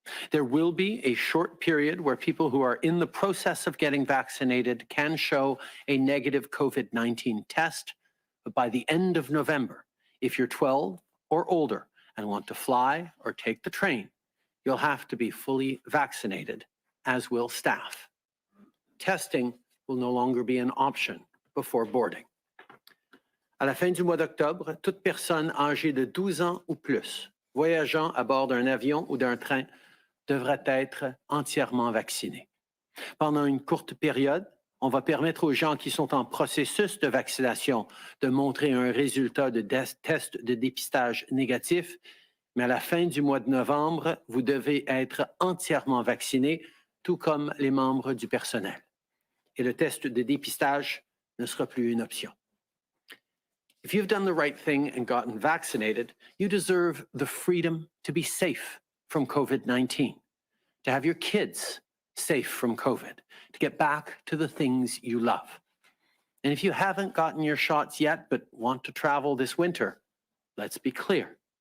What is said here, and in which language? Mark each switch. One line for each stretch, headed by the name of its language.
English: There will be a short period where people who are in the process of getting vaccinated can show a negative COVID-19 test, but by the end of November, if you're 12 or older and want to fly or take the train, you'll have to be fully vaccinated, as will staff. Testing will no longer be an option before boarding.
French: À la fin du mois d'octobre, toute personne âgée de 12 ans ou plus voyageant à bord d'un avion ou d'un train devrait être entièrement vaccinée. Pendant une courte période, on va permettre aux gens qui sont en processus de vaccination de montrer un résultat de test de dépistage négatif, mais à la fin du mois de novembre, vous devez être entièrement vacciné, tout comme les membres du personnel. Et le test de dépistage ne sera plus une option.
English: If you've done the right thing and gotten vaccinated, you deserve the freedom to be safe from COVID-19, to have your kids safe from COVID, to get back to the things you love. And if you haven't gotten your shots yet but want to travel this winter, let's be clear.